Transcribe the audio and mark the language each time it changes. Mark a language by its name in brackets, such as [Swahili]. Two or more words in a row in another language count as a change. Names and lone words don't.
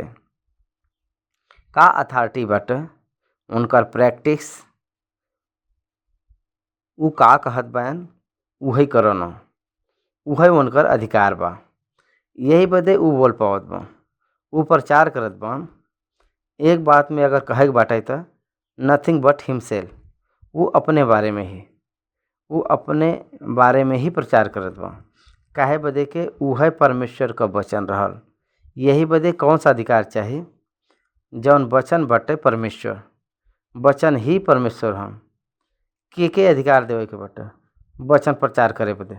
[Bhojpuri] का अथॉरिटी बाटे, उनकर प्रैक्टिस, ऊ का कहत बान उहे करन, उहे उनकर अधिकार बा। यही बदे ऊ बोल पावत बा, ऊ प्रचार करत बा। एक बात में अगर कहे बाटे त [English] nothing but himself. [Bhojpuri] ऊ अपने बारे में ही प्रचार करत बा। काहे बदे के उहे परमेश्वर का वचन रहल। यही बदे कौन सा अधिकार चाहिए, जौन वचन बाटे परमेश्वर, वचन ही परमेश्वर हम के अधिकार देवे के बाटे वचन प्रचार करे बदे।